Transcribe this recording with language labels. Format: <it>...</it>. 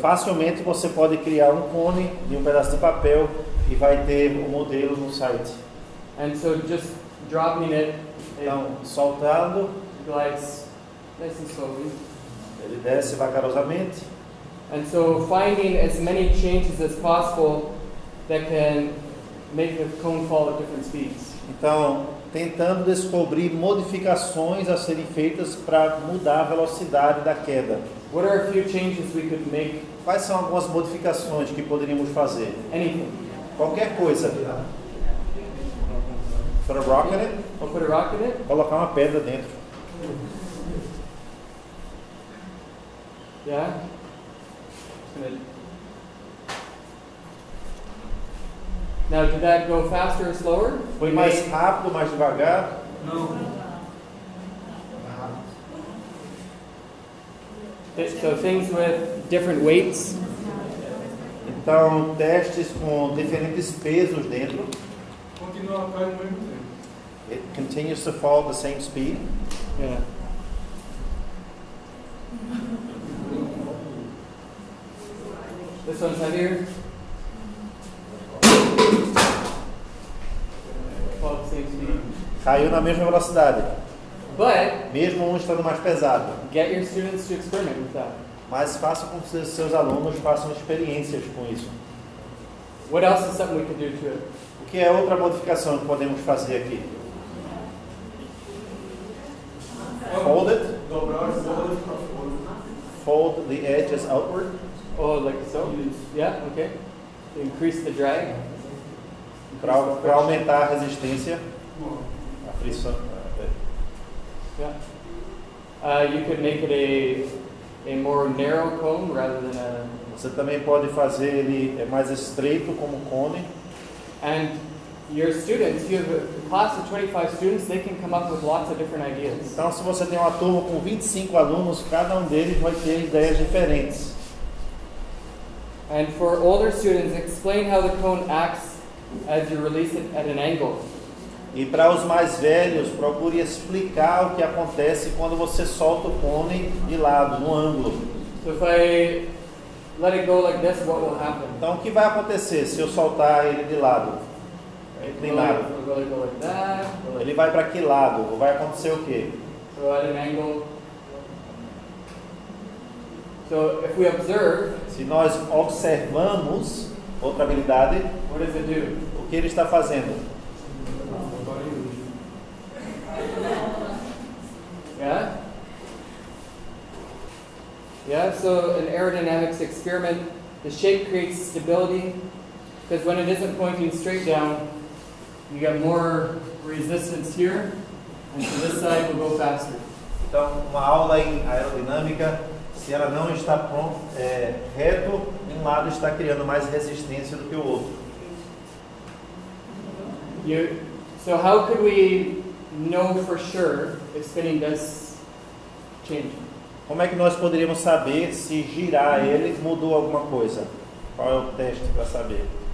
<pt>facilmente você pode criar um cone de um pedaço de papel e vai ter o modelo no site.</pt> <en>And so just dropping it,</en> <pt>Então, soltando,</pt> <en>it glides nice and slowly.</en> <pt>ele desce vagarosamente.</pt> <en>And so finding as many changes as possible that can make the cone fall at different speeds.</en> <pt>Então, tentando descobrir modificações a serem feitas para mudar a velocidade da queda.</pt> <en>What are a few changes we could make?</en> <pt>Quais são algumas modificações que poderíamos fazer?</pt> <en>Anything.</en> <pt>Qualquer coisa.</pt> <en>Put a rock in it, I'll put a rock in it.</en> <pt>colocar uma pedra dentro.</pt> <en>Yeah. Just gonna... Now, did that go faster or slower?</en> <pt>Foi mais rápido, mais devagar?</pt> <en>So things with different weights.</en> <pt>Então, testes com diferentes pesos dentro. Continua a cair no mesmo tempo.</pt> <en>It continues to fall at the same speed. Yeah. This one's heavier. Fall at the same speed.</en> <pt>Caiu na mesma velocidade,</pt> <en>But</en> <pt>mesmo um estando mais pesado.</pt> <en>get your students to experiment with that.</en> <pt>Mas faça com que seus alunos façam experiências com isso.</pt> <en>What else is something we could do to it?</en> <pt>O que é outra modificação que podemos fazer aqui?</pt> <en>Fold it.</en> <pt>Dobrar os bordas para fora.</pt> <en>Fold the edges outward. Oh, like so? Yeah, okay. To increase the drag.</en> <pt>Para aumentar a resistência, a frição.</pt> <en>Yeah. You could make it a more narrow cone rather than a...</en> <pt>Você também pode fazer ele mais estreito como cone.</pt> <en>And your students, you have a class of 25 students, they can come up with lots of different ideas.</en> <pt>Então, se você tem uma turma com 25 alunos, cada um deles vai ter ideias diferentes.</pt> <en>And for older students, explain how the cone acts as you release it at an angle.</en> <pt>E para os mais velhos, procure explicar o que acontece quando você solta o cone de lado, no ângulo.</pt> <en>So if I let it go like this, what will happen?</en> <pt>Então, o que vai acontecer se eu soltar ele de lado? Inclinado.</pt> <en>Will it go like that?</en> <pt>Ele vai para que lado? Vai acontecer o quê?</pt> <en>So at an angle. So if we observe,</en> <pt>Se nós observamos outra habilidade,</pt> <en>what does it do?</en> <pt>o que ele está fazendo?</pt> <en>Yeah? Yeah, so an aerodynamics experiment, the shape creates stability, because when it isn't pointing straight down, you get more resistance here, and so this side will go faster.</en> <pt>Então, uma aula em aerodinâmica, se ela não está reto, um lado está criando mais resistência do que o outro.</pt> <en>So how could we know for sure if spinning does change?</en> <pt>Como é que nós poderíamos saber se girar ele mudou alguma coisa? Qual é o teste para saber?</pt>